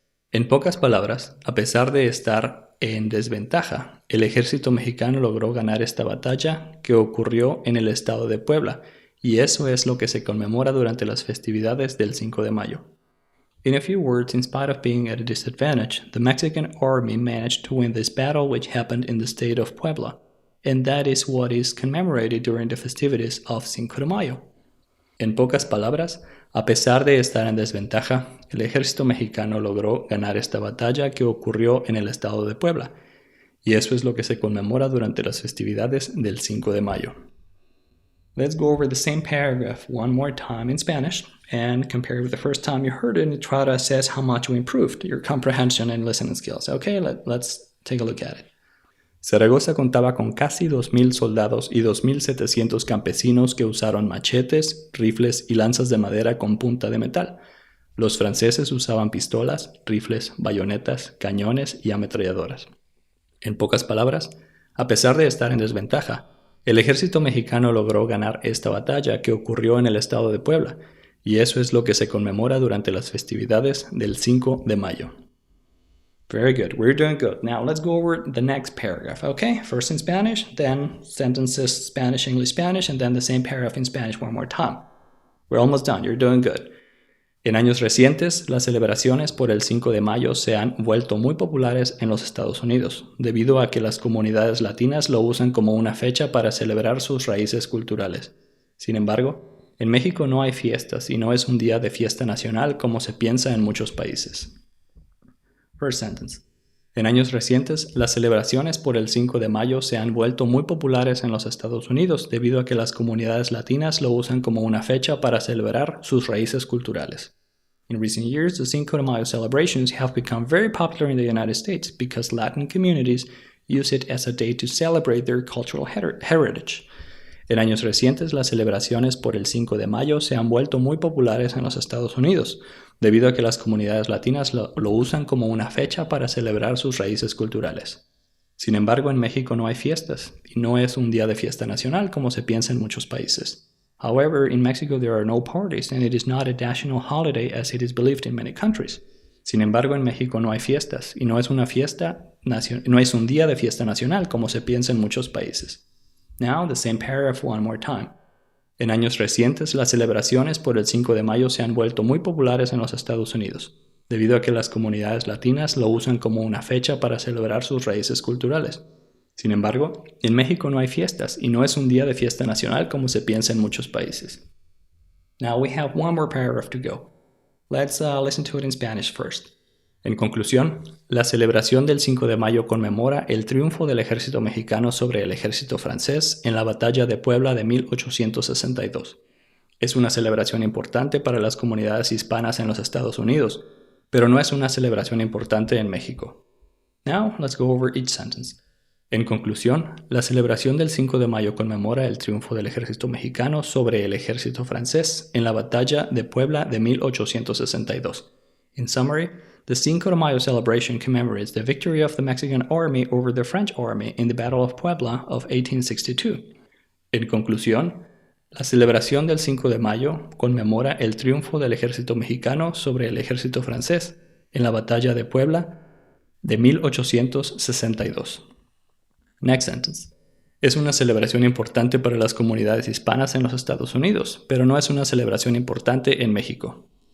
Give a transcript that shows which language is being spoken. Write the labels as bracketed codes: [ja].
[es] En pocas palabras, a pesar de estar en desventaja, el ejército mexicano logró ganar esta batalla que ocurrió en el estado de Puebla, y eso es lo que se conmemora durante las festividades del 5 de mayo. [en] In a few words, in spite of being at a disadvantage, the Mexican army managed to win this battle which happened in the state of Puebla, and that is what is commemorated during the festivities of Cinco de Mayo. [es] En pocas palabras, a pesar de estar en desventaja, el ejército mexicano logró ganar esta batalla que ocurrió en el estado de Puebla, y eso es lo que se conmemora durante las festividades del 5 de mayo. [en] Let's go over the same paragraph one more time in Spanish and compare it with the first time you heard it and try to assess how much you improved your comprehension and listening skills. Okay, let's take a look at it. [es] Zaragoza contaba con casi 2.000 soldados y 2.700 campesinos que usaron machetes, rifles y lanzas de madera con punta de metal. Los franceses usaban pistolas, rifles, bayonetas, cañones y ametralladoras. En pocas palabras, a pesar de estar en desventaja, el ejército mexicano logró ganar esta batalla que ocurrió en el estado de Puebla, y eso es lo que se conmemora durante las festividades del 5 de mayo. [en] Very good, we're doing good. Now let's go over the next paragraph, okay? First in Spanish, then sentences Spanish, English, Spanish, and then the same paragraph in Spanish one more time. We're almost done, you're doing good. [es] En años recientes, las celebraciones por el 5 de mayo se han vuelto muy populares en los Estados Unidos, debido a que las comunidades latinas lo usan como una fecha para celebrar sus raíces culturales. Sin embargo, en México no hay fiestas y no es un día de fiesta nacional como se piensa en muchos países. [en] First sentence. [es] En años recientes, las celebraciones por el 5 de mayo se han vuelto muy populares en los Estados Unidos debido a que las comunidades latinas lo usan como una fecha para celebrar sus raíces culturales. [en] In recent years, the Cinco de Mayo celebrations have become very popular in the United States because Latin communities use it as a day to celebrate their cultural heritage. [es] En años recientes, las celebraciones por el 5 de mayo se han vuelto muy populares en los Estados Unidos, debido a que las comunidades latinas lo usan como una fecha para celebrar sus raíces culturales. Sin embargo, en México no hay fiestas, y no es un día de fiesta nacional como se piensa en muchos países. [en] However, in Mexico there are no parties, and it is not a national holiday as it is believed in many countries. [es] Sin embargo, en México no hay fiestas, y no es un día de fiesta nacional como se piensa en muchos países. [en] Now, the same paragraph one more time. [es] En años recientes, las celebraciones por el 5 de mayo se han vuelto muy populares en los Estados Unidos, debido a que las comunidades latinas lo usan como una fecha para celebrar sus raíces culturales. Sin embargo, en México no hay fiestas y no es un día de fiesta nacional como se piensa en muchos países. [en] Now we have one more paragraph to go. Let's listen to it in Spanish first. [es] En conclusión, la celebración del 5 de mayo conmemora el triunfo del ejército mexicano sobre el ejército francés en la batalla de Puebla de 1862. Es una celebración importante para las comunidades hispanas en los Estados Unidos, pero no es una celebración importante en México. [en] Now, let's go over each sentence. [es] En conclusión, la celebración del 5 de mayo conmemora el triunfo del ejército mexicano sobre el ejército francés en la batalla de Puebla de 1862. [en] In summary, the Cinco de Mayo celebration commemorates the victory of the Mexican army over the French army in the Battle of Puebla of 1862. [es] En conclusión, la celebración del 5 de mayo conmemora el triunfo del ejército mexicano sobre el ejército francés en la batalla de Puebla de 1862. [en] Next sentence. [es] Es una celebración importante para las comunidades hispanas en los Estados Unidos, pero no es una celebración importante en México.